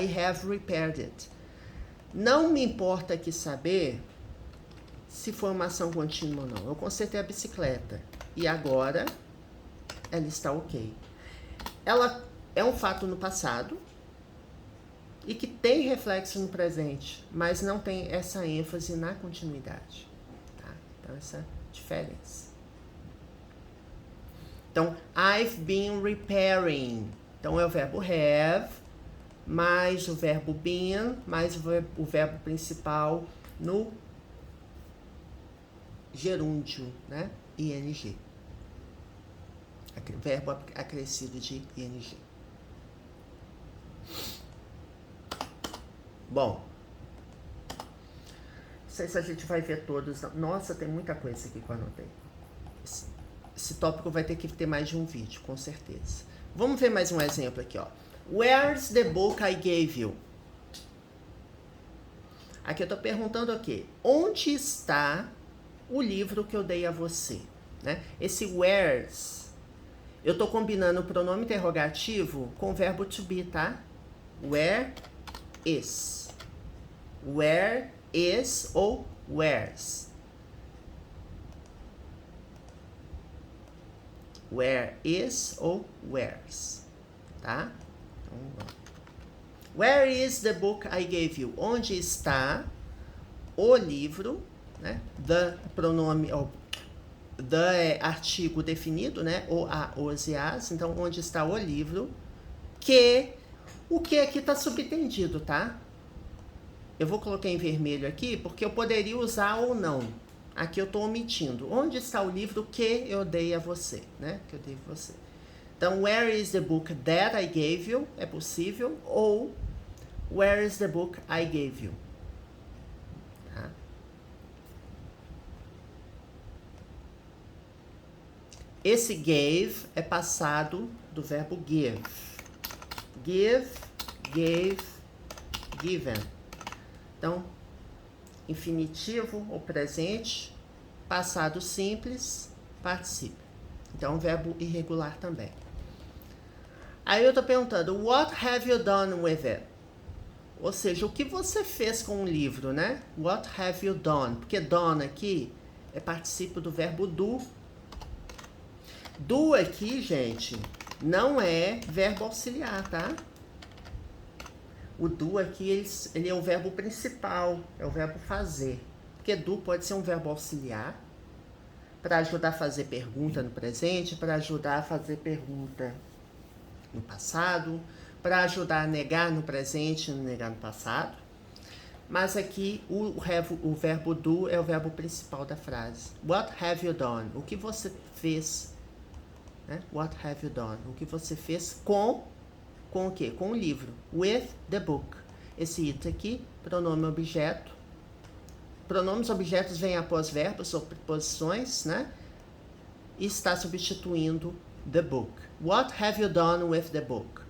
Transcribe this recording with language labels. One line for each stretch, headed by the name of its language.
English: I have repaired it.
Portuguese: Não me importa aqui saber se foi uma ação contínua ou não. Eu consertei a bicicleta e agora ela está ok. Ela é um fato no passado e que tem reflexo no presente, mas não tem essa ênfase na continuidade. Tá? Então, essa é a diferença.
English: Então, I've been repairing.
Portuguese: Então, é o verbo have, mais o verbo been, mais o verbo principal no gerúndio, né? ing. Verbo acrescido de ing. Bom, não sei se a gente vai ver todos. Nossa, tem muita coisa aqui que eu anotei. Esse tópico vai ter que ter mais de um vídeo, com certeza. Vamos ver mais um exemplo aqui, ó.
English: Where's the book I gave you?
Portuguese: Aqui eu tô perguntando o quê? Onde está o livro que eu dei a você? Né? Esse where's, eu tô combinando o pronome interrogativo com o verbo to be, tá?
English: Where is. Where is ou where's. Where is ou where's. Tá?
Portuguese: Então,
English: where is the book I gave you?
Portuguese: Onde está o livro, né? The pronome, the é artigo definido, né? O, a, os e as. Então, onde está o livro que... O que aqui está subentendido, tá? Eu vou colocar em vermelho aqui porque eu poderia usar ou não. Aqui eu estou omitindo. Onde está o livro que eu dei a você, né? Que eu dei a você.
English: Então, where is the book that I gave you?
Portuguese: É possível.
English: Ou, where is the book I gave you?
Portuguese: Tá? Esse gave é passado do verbo give. Give, gave, given. Então, infinitivo ou presente, passado simples, particípio. Então, verbo irregular também. Aí eu tô perguntando,
English: what have you done with it?
Portuguese: Ou seja, o que você fez com o livro, né?
English: What have you done?
Portuguese: Porque done aqui é particípio do verbo do. Do aqui, gente, não é verbo auxiliar, tá? O do aqui, ele é o verbo principal, é o verbo fazer. Porque do pode ser um verbo auxiliar, para ajudar a fazer pergunta no presente, para ajudar a fazer pergunta no passado, para ajudar a negar no presente e negar no passado. Mas aqui o verbo do é o verbo principal da frase.
English: What have you done?
Portuguese: O que você fez? Né?
English: What have you done?
Portuguese: O que você fez com o quê? Com o livro.
English: With the book.
Portuguese: Esse it aqui, pronome objeto. Pronomes objetos vêm após verbos ou preposições, né? E está substituindo the book.
English: What have you done with the book?